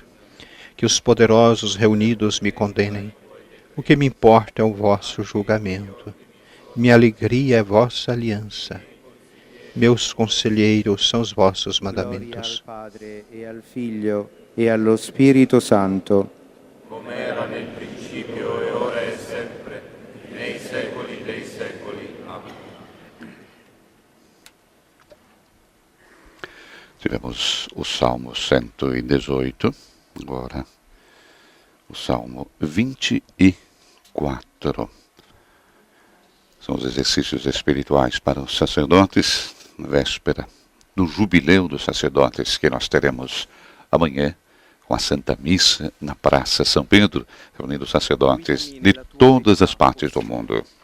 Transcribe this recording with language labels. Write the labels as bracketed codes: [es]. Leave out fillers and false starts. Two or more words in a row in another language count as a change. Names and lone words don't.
[pt] Que os poderosos reunidos me condenem. O que me importa é o vosso julgamento. Minha alegria é vossa aliança. Meus conselheiros são os vossos mandamentos. Glória ao Padre, e ao Filho, e ao Espírito Santo. [it] Come era nel principio e ora e sempre, nei secoli dei secoli. [pt] Amém. Tivemos o Salmo 118, agora o Salmo 24. São os exercícios espirituais para os sacerdotes, na véspera do jubileu dos sacerdotes que nós teremos amanhã, com a Santa Missa na Praça São Pedro, reunindo sacerdotes de todas as partes do mundo.